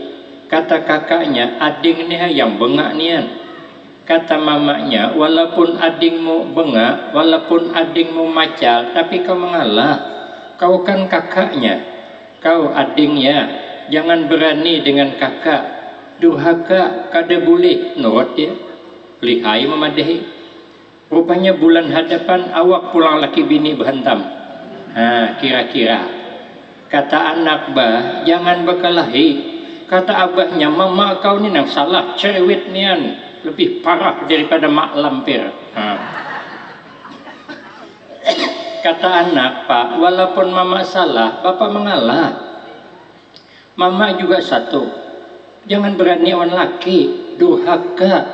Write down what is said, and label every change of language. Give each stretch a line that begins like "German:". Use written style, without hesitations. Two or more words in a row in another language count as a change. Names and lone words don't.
Musi: Kata kakaknya, adik ni yang bengak nian.
Indonesian: Kata mamanya, walaupun adikmu bengak, walaupun adikmu macal, tapi kau mengalah. Kau kan kakaknya, kau adiknya. Jangan berani dengan kakak.
Banjar: Durhaka kada boleh, nurut dia.
Indonesian: Lihai memadahi.
Malay: Rupanya bulan hadapan awak pulang laki bini berhantam.
Indonesian: Kira-kira kata anak bah, jangan berkelahi.
Banjar: Kata abahnya, mama kau ni nang salah, cerewet nian, lebih parah daripada mak lampir.
Indonesian: Kata anak, Pak, walaupun mama salah, bapak mengalah. Mama juga satu, jangan berani awan laki, durhaka.